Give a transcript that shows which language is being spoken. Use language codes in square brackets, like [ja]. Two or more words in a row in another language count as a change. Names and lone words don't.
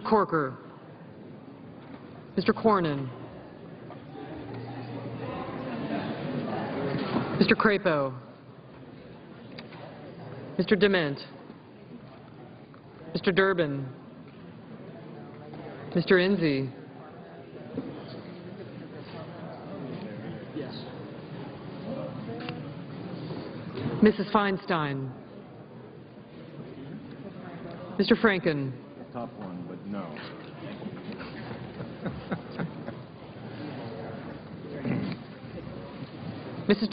[en] Corker, Mr. Cornyn, Mr. Crapo, Mr. Dement, Mr. Durbin, Mr. Enzi, Mrs. Feinstein, Mr. Franken, Tough one, but no. Mrs.